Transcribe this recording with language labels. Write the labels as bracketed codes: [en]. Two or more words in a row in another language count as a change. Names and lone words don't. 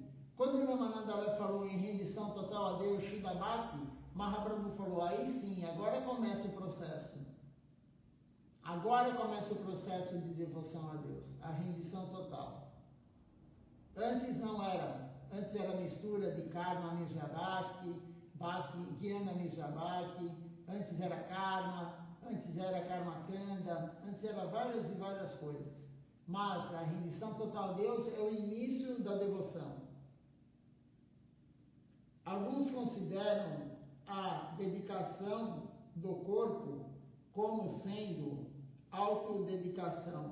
[pt] Quando Ramananda Roy falou em rendição total a Deus, [sa] शुद्ध भक्ति, [pt] Mahaprabhu falou, aí sim, agora começa o processo. Agora começa o processo de devoção a Deus, a rendição total. Antes não era, antes era mistura de karma, [sa] मिश्र भक्ति, भक्ति, ज्ञान मिश्र भक्ति, [pt] antes era karma, antes era [sa] कर्म काण्ड, [pt] antes era várias e várias coisas. Mas a rendição total a Deus é o início da devoção. Alguns consideram a dedicação do corpo como sendo autodedicação.